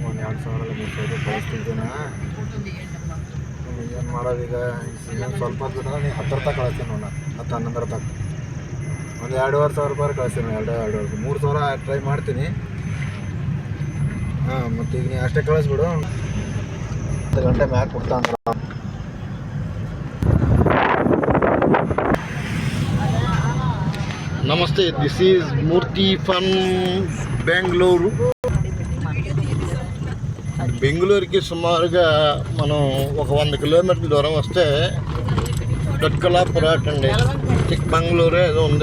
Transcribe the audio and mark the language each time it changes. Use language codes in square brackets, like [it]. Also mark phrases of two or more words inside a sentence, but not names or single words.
[kn] ಸಾವಿರ ಕಳಿಸ್ತಿದ್ದೇನೆ. ಏನು ಮಾಡೋದು ಈಗ? ಸ್ವಲ್ಪ ನೀ 10 ತನಕ ಕಳಿಸ್ತೀನಿ ನೋಡ, 10-11 ತನಕ. ಒಂದು 2,500 ರೂಪಾಯಿ ಕಳಿಸ್ತೀನಿ. 2,500 3,000 ಟ್ರೈ ಮಾಡ್ತೀನಿ. ಹಾಂ, ಮತ್ತು ಈಗ ನೀ ಅಷ್ಟೇ ಕಳಿಸ್ಬಿಡು. 10 ಗಂಟೆ ಮ್ಯಾಗೆ ಕೊಡ್ತಾನೆ. [te] నమస్తే, [en] this is Murthy from Bengaluru. [te] బెంగళూరుకి సుమారుగా మనం ఒక 100 కిలోమీటర్ల దూరం వస్తే దొడ్కలాపురాట్ అండి, చిక్మంగళూరు ఏదో ఉంది.